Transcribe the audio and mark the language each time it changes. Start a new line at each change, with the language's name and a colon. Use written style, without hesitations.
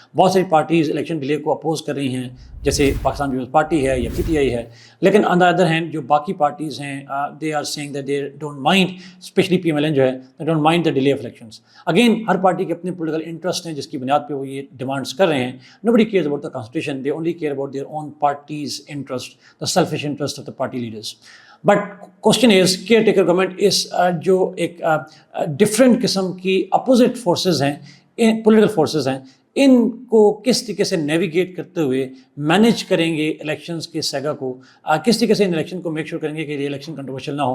Urdu: بہت ساری parties election delay کو اپوز کر رہی ہیں جیسے پاکستان پیپلز پارٹی ہے یا PTI ہے, لیکن
English: on the other hand
Urdu: جو باقی پارٹیز ہیں
English: they are saying that they don't mind,
Urdu: especially PMLN جو ہے
English: They don't mind the delay of elections.
Urdu: Again Hare party کے اپنے پولیٹیکل انٹرسٹ ہیں جس کی بنیاد پہ وہ یہ ڈیمانڈس کر رہے ہیں.
English: Nobody cares about the constitution, they only care about their own parties interest, the selfish interest of the party leaders. But question is caretaker government
Urdu: اس جو ایک ڈفرینٹ قسم کی اپوزٹ فورسز ہیں, پولیٹیکل فورسز ہیں, ان کو کس طریقے سے نیویگیٹ کرتے ہوئے مینیج کریں گے الیکشنز کے سیگا کو, کس طریقے سے ان الیکشن کو میک شور کریں گے کہ یہ الیکشن کنٹروورشل نہ ہو.